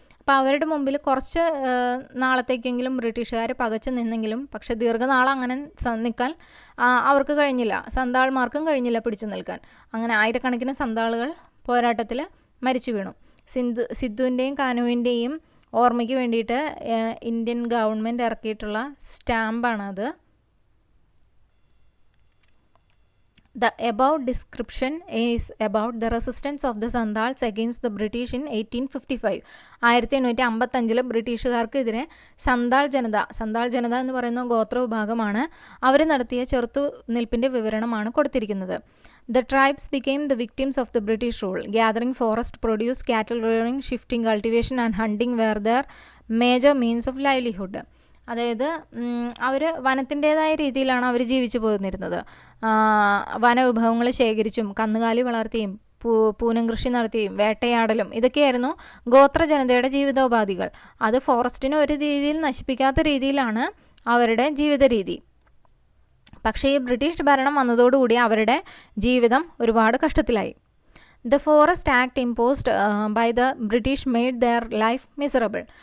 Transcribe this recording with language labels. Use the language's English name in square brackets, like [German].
[Malayalam] അപ്പോൾ അവരുടെ മുമ്പിൽ കുറച്ച് നാളത്തേക്കെങ്കിലും ബ്രിട്ടീഷുകാർ പകച്ചു നിന്നെങ്കിലും പക്ഷെ ദീർഘനാളം അങ്ങനെ നിൽക്കാൻ അവർക്ക് കഴിഞ്ഞില്ല, സന്താൾമാർക്കും കഴിഞ്ഞില്ല പിടിച്ചു നിൽക്കാൻ. അങ്ങനെ ആയിരക്കണക്കിന് സന്താളുകൾ പോരാട്ടത്തിൽ മരിച്ചു വീണു. സിദ്ധുവിൻ്റെയും കാനുവിൻ്റെയും ഓർമ്മയ്ക്ക് വേണ്ടിയിട്ട് Indian government ഇറക്കിയിട്ടുള്ള സ്റ്റാമ്പാണത്. [English] The above description is about the resistance of the Santals against the British in 1855. [Malayalam] 1855 ബ്രിട്ടീഷുകാർക്കെതിരെ സന്താൾ ജനത എന്ന് പറയുന്ന ഗോത്ര വിഭാഗമാണ് അവർ നടത്തിയ ചെറുത്തുനിൽപ്പിൻ്റെ വിവരണമാണ് കൊടുത്തിരിക്കുന്നത്. [English] The tribes became the victims of the British rule. Gathering forest produce, cattle rearing, shifting, cultivation and hunting were their major means of livelihood. [Malayalam] അതായത് അവർ വനത്തിൻ്റേതായ രീതിയിലാണ് അവർ ജീവിച്ചു പോന്നിരുന്നത്. വനവിഭവങ്ങൾ ശേഖരിച്ചും കന്നുകാലി വളർത്തിയും പൂനം കൃഷി നടത്തിയും വേട്ടയാടലും ഇതൊക്കെയായിരുന്നു ഗോത്ര ജനതയുടെ ജീവിതോപാധികൾ. അത് ഫോറസ്റ്റിനെ ഒരു രീതിയിൽ നശിപ്പിക്കാത്ത രീതിയിലാണ് അവരുടെ ജീവിത രീതി. പക്ഷേ ഈ ബ്രിട്ടീഷ് ഭരണം വന്നതോടുകൂടി അവരുടെ ജീവിതം ഒരുപാട് കഷ്ടത്തിലായി. [English] The Forest Act imposed by the British made their life miserable.